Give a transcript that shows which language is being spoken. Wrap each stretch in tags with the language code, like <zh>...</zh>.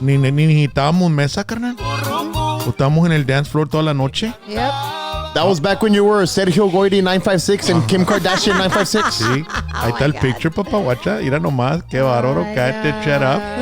<es>Ni necesitábamos mesa, carnal. Estábamos en el</es> <en>dance floor</en> <es>toda la noche.</es> <en>Yep. That was back when you were Sergio Goyri 956 and Kim Kardashian 956.</en> <es>Sí, ahí está el picture, papá, guacha. Mira nomás, qué bárbaro, cállate,</es> <en>shut up.</en>